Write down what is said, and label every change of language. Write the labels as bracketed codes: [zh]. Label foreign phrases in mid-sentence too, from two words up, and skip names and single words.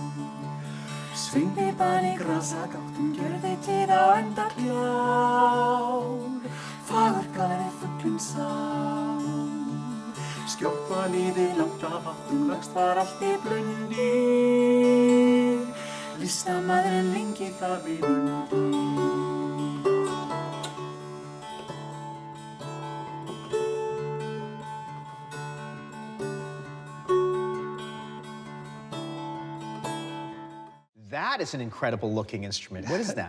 [is] Svingpípan í grasagáttum, gerði tíð á enda klár. Fagurgalar í fuglinn sá. Skjótt var liðið langt af áttum, lagst var allt í blundi. Listamaðurinn lengi þar við undi. [en] That is an incredible looking instrument. What is that?